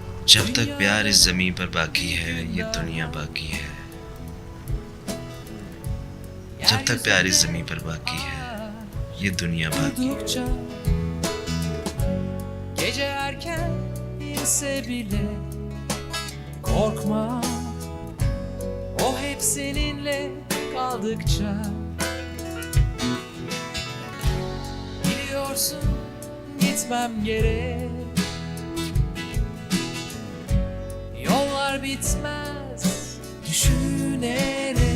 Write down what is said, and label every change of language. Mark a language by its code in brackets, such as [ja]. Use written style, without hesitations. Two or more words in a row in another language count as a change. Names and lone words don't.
[hi] जब तक प्यार इस जमीन पर बाकी है ये दुनिया बाकी है। जब तक प्यार इस जमीन पर बाकी है ये दुनिया बाकी है। [tr] Gece erken inse bile korkma, o hep seninle kaldıkça. Biliyorsun gitmem gerek, yollar bitmez düşünerek.